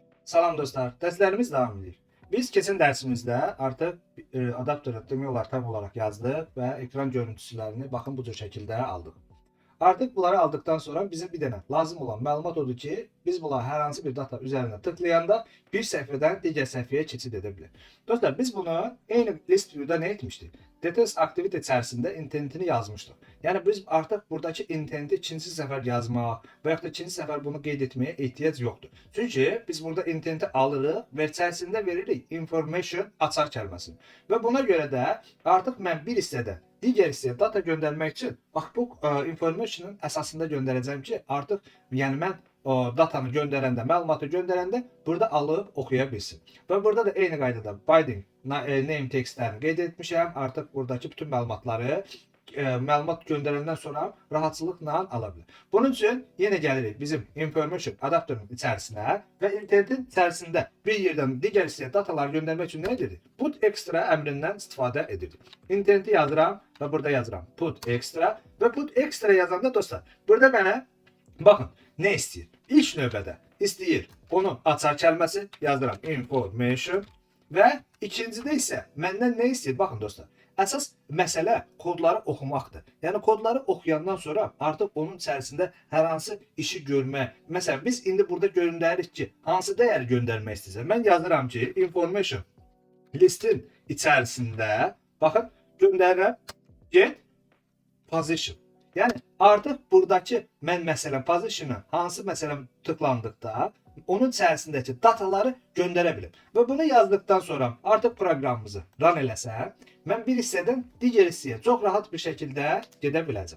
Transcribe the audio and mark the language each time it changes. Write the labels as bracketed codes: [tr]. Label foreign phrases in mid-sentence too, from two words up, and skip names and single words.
[az] Salam dostlar, derslerimiz devam ediyor. Biz keçən dərsimizdə artıq adaptörü demək olar tam olaraq yazdıq və ekran görüntüsülərini baxın bu cür şəkildə aldıq. Artıq bunları aldıktan sonra bizim bir dənə lazım olan məlumat odur ki, biz bunları hər hansı bir data üzərində tıklayanda bir səhifədən digər səhifəyə keçid edə bilir. Dostlar, biz bunu eyni [en] list view'da [az] nə etmişdik? [en] Details activity [az] içərisində intentini yazmışdıq. Yəni biz artıq buradakı intenti ikinci səfər yazmaq və yaxud da ikinci səfər bunu qeyd etməyə ehtiyac yoxdur. Çünki biz burada intenti alırıq və içərisində veririk information açar kəlməsini. Və buna görə də artıq mən bir hissədən digər hissəyə data göndərmək üçün bax bu information'ın əsasında göndərəcəm ki, artıq yəni mən o datanı göndərəndə, məlumatı göndərəndə burada alıb oxuya bilsin. Və burada da eyni qaydada [en] binding name [az] textlərini qeyd etmişəm. Artıq buradakı bütün məlumatları məlumat göndərəndən sonra rahatçılıqla ala bilər. Bunun üçün yenə gəlirik bizim [en] information adapterın [az] içərisinə və intentin içərisində bir yerdən digər hissəyə dataları göndərmək üçün nə edirik? [en] Put extra [az] əmrindən istifadə edirik. Intenti yazıram və burada yazıram [en] put extra [az] və [en] put extra [az] yazanda dostlar, burada mənə baxın nə istəyir? İlk növbədə istəyir onun açar kəlməsi, yazıram information və ikincidə isə məndən nə istəyir? Baxın dostlar, əsas məsələ kodları oxumaqdır. Yəni kodları oxuyandan sonra artıq onun içərisində hər hansı işi görmək. Məsələn, biz indi burada göndəririk ki, hansı dəyəri göndərmək istəyirsən. Mən yazıram ki, information listin içərisində baxın göndərirəm [en] get position. [az] Yəni artıq buradakı mən məsələn position'ı hansı məsələn tıklandıqda onun içərisindəki dataları göndərə bilim. Və bunu yazdıktan sonra artıq proqramımızı run eləsəm, mən bir hissədən digər hissəyə çox rahat bir şəkildə gedə biləcəm.